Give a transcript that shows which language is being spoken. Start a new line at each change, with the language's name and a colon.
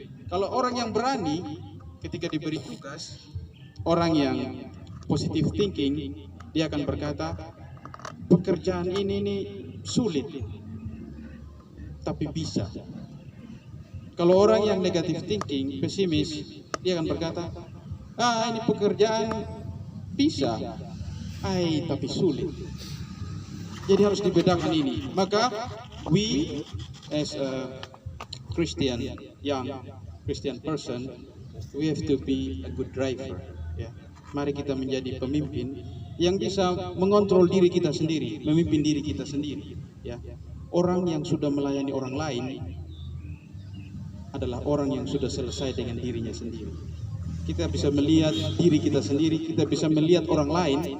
Indonesian: Kalau orang yang berani, ketika diberi tugas, orang yang positive thinking, dia akan berkata, pekerjaan ini sulit, tapi bisa. Kalau orang yang negative thinking, pesimis, dia akan berkata, ini pekerjaan bisa, tapi sulit. Jadi harus dibedakan ini.
English: Maka we as a Christian, young Christian person, we have to be a good driver.
Indonesian: Ya. Mari kita menjadi pemimpin yang bisa mengontrol diri kita sendiri, memimpin diri kita sendiri. Ya. Orang yang sudah melayani orang lain adalah orang yang sudah selesai dengan dirinya sendiri. kita bisa melihat diri kita sendiri, kita bisa melihat orang lain.